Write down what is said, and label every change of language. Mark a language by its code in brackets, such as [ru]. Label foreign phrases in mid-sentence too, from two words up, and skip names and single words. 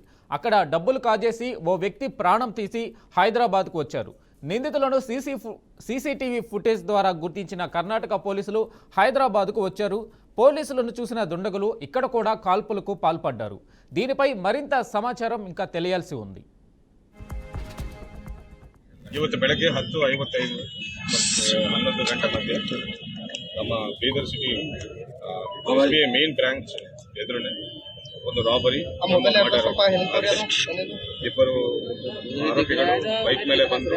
[te] అక్కడ డబ్బులు కాజేసి ఓ వ్యక్తి ప్రాణం తీసి హైదరాబాద్కు వచ్చారు. నిందితులను [en] CCTV footage [te] ద్వారా గుర్తించిన కర్ణాటక పోలీసులు హైదరాబాద్కు వచ్చారు. పోలీసులను చూసిన దుండగులు ఇక్కడ కూడా కాల్పులకు పాల్పడ్డారు. దీనిపై మరింత సమాచారం ఇంకా తెలియాల్సి ఉంది. [kn] ಇವತ್ತು ಬೆಳಗ್ಗೆ 10:55 ಮತ್ತು 11 ಗಂಟೆ ಮಧ್ಯೆ ನಮ್ಮ ಬೀದರ್ ಸಿಟಿ SBI [en] main branch [kn] ಎದುರುನೆ ಒಂದು ರಾಬರಿ ಇಬ್ಬರು ಆರೋಪಿಗಳು ಬೈಕ್ ಮೇಲೆ ಬಂದರು.